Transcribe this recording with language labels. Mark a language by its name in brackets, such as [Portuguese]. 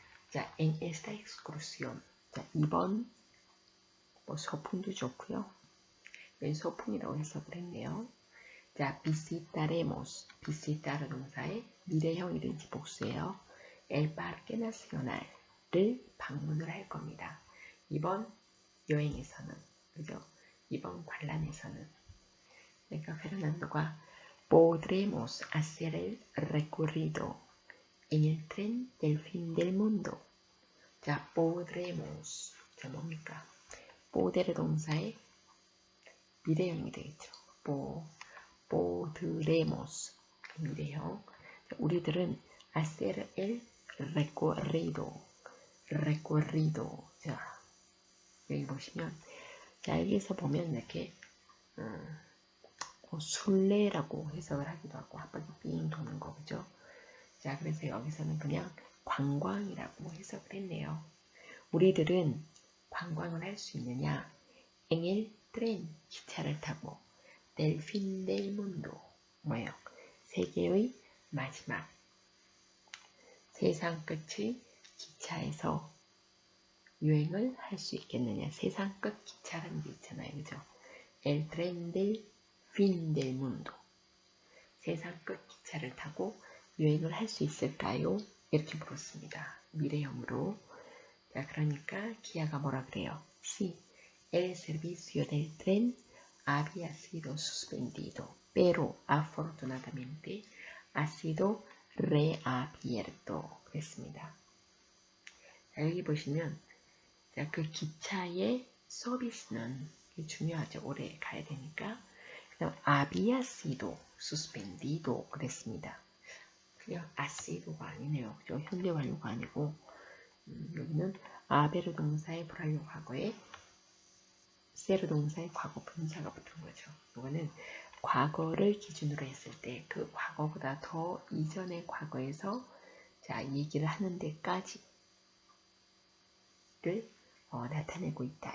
[Korean] 자, [Spanish] en esta excursión. [Korean] 자, 이번 소풍도 좋고요. 왼 소풍이라고 해서 그랬네요. [Spanish] 자, visitaremos. [Korean] visitar 동사의 미래형이든지 복수예요. El Parque Nacional을 방문을 할 겁니다. 이번 여행에서는, 그죠? 이번 관람에서는. 그러니까 페르난도가 [Spanish] podremos hacer el recorrido en el tren del fin del mundo. [Korean] 자, podremos. 자, 뭡니까? poder 동사의 미래형이 되겠죠. podremos. 미래형. 자, 우리들은 [Spanish] hacer el recorrido. [Korean] 자, 여기 보시면, 자, 여기서 보면 이렇게, 순례라고 해석을 하기도 하고 한 바퀴 삥 도는 거 그죠? 자, 그래서 여기서는 그냥 관광이라고 해석을 했네요. 우리들은 관광을 할 수 있느냐? [Spanish] en el tren [Korean] 기차를 타고 [Spanish] del fin del mundo [Korean] 뭐예요? 세계의 마지막 세상 끝의 기차에서 유행을 할 수 있겠느냐. 세상 끝 기차라는 게 있잖아요. 그죠? [Spanish] El tren del fin del mundo. [Korean] 세상 끝 기차를 타고 유행을 할 수 있을까요? 이렇게 물었습니다. 미래형으로. 자, 그러니까 기아가 뭐라 그래요? [Spanish] Sí, el servicio del tren había sido suspendido, pero afortunadamente ha sido reabierto. [Korean] 그랬습니다. 자, 여기 보시면 자, 그 기차의 서비스는 중요하죠. 오래 가야 되니까. 그다음 [Spanish] había sido suspendido [Korean] 그랬습니다. 그냥 아시도가 아니네요. 그죠? 현재 완료가 아니고 여기는 아베르 동사의 불완료 과거에 세르 동사의 과거 분사가 붙은 거죠. 이거는 과거를 기준으로 했을 때 그 과거보다 더 이전의 과거에서 자 얘기를 하는 데까지를 나타내고 있다.